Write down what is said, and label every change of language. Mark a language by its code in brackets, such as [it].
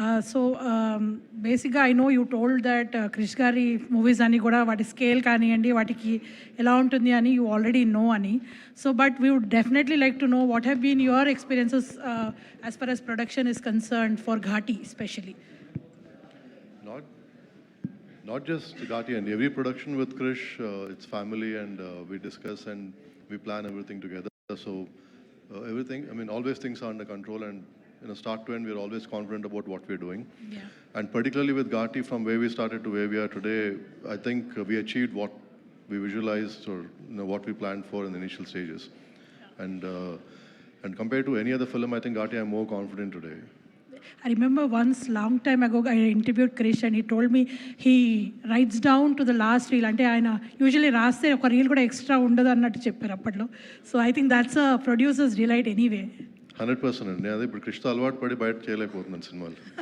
[en] so బేసిక్గా I know you told that Krish గారి movies అని కూడా [te] వాటి స్కేల్ కానివ్వండి, వాటికి ఎలా ఉంటుంది అని [en] You already know అని. So but we would definitely like to know what have been your experiences as far as production is concerned for Ghati especially. Not just Ghati, and every production with Krish, it's family, and we discuss and we plan everything together. So everything, I mean, always things are under control, and start to end, we're always confident about what we're doing. Yeah. And particularly with Ghati, from where we started to where we are today, I think we achieved what we visualized, or what we planned for in the initial stages. And compared to any other film, I think Ghati, I'm more confident today. I remember once long time ago I interviewed Krish and he told me he writes down to the last reel. [te] అంటే ఆయన usually రాస్తే ఒక reel కూడా extra ఉండదు అన్నట్టు చెప్పారు అప్పట్లో. [en] So I think that's a producer's delight anyway. [te] 100% అండి. అదే ఇప్పుడు క్రిష్తో అలవాటు పడి బయట చేయలేకపోతున్నాను సినిమాలు.